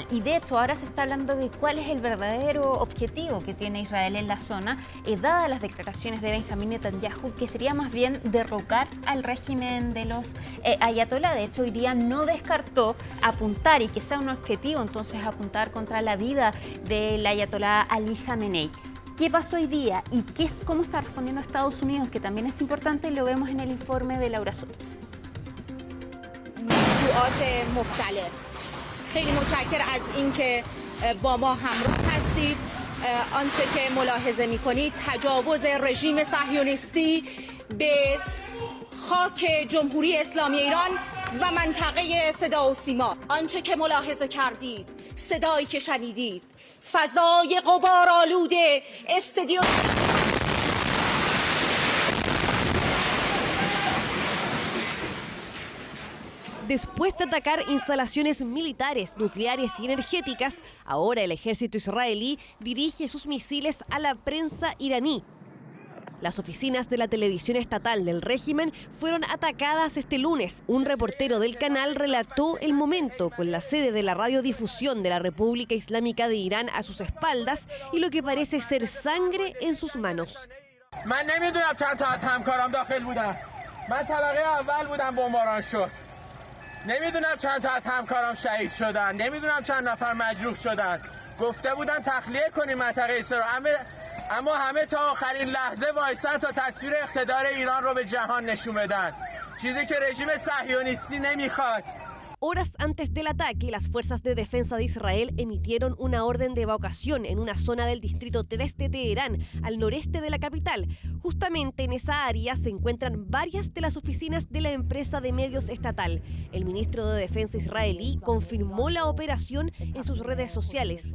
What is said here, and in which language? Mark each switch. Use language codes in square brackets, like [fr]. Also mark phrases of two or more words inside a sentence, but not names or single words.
[es] Y de hecho, ahora se está hablando de cuál es el verdadero objetivo que tiene Israel en la zona, dadas las declaraciones de Benjamín Netanyahu, que sería más bien derrocar al régimen de los ayatolá. De hecho, hoy día no descartó apuntar y que sea un objetivo, entonces, apuntar contra la vida del ayatolá Ali Khamenei. ¿Qué pasó hoy día y cómo está respondiendo Estados Unidos? Que también es importante, lo vemos en el informe de Laura Soto. [fa] خیلی متشکر از اینکه با ما همراه هستید. آنچه که ملاحظه می‌کنید تجاوز رژیم صهیونیستی به خاک جمهوری اسلامی ایران و منطقه صدا و سیما. آنچه که ملاحظه کردید، صدایی که شنیدید، فضای غبارآلود استادیوم. [es] Después de atacar instalaciones militares, nucleares y energéticas, ahora el ejército israelí dirige sus misiles a la prensa iraní. Las oficinas de la televisión estatal del régimen fueron atacadas este lunes. Un reportero del canal relató el momento con la sede de la radiodifusión de la República Islámica de Irán a sus espaldas y lo que parece ser sangre en sus manos. [fa] نمیدونم چند تا از همکارام شهید شدن، نمیدونم چند نفر مجروح شدن. گفته بودن تخلیه کنیم منطقه ایسا رو، اما همه تا آخرین لحظه وایسن تا تصویر اقتدار ایران رو به جهان نشون بدن، چیزی که رژیم صهیونیستی نمیخواد. [es] Horas antes del ataque, las fuerzas de defensa de Israel emitieron una orden de evacuación en una zona del distrito 3 de Teherán, al noreste de la capital. Justamente en esa área se encuentran varias de las oficinas de la empresa de medios estatal. El ministro de Defensa israelí confirmó la operación en sus redes sociales.